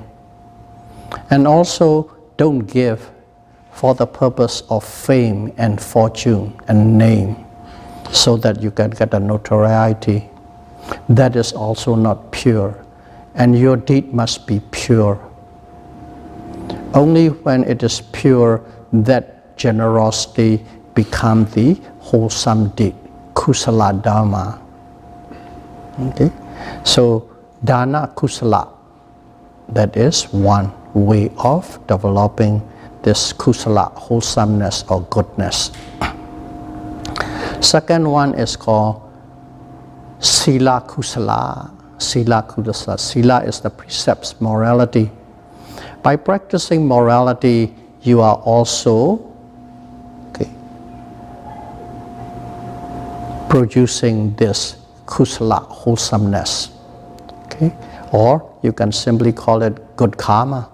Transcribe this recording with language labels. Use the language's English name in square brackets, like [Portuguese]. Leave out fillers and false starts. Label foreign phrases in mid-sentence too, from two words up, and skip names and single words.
[English] And also, don't give for the purpose of fame and fortune and name so that you can get a notoriety. That is also not pure. And your deed must be pure. Only when it is pure that generosity becomes the wholesome deed, [Pali] kusala dhamma. [English] Okay? So, [Pali] dana kusala, [English] that is one way of developing this kusala, wholesomeness or goodness. Second one is called [Pali] sila kusala. Sila kusala. [English] Sila is the precepts, morality. By practicing morality, you are also producing this kusala, wholesomeness. Okay? Or you can simply call it good karma.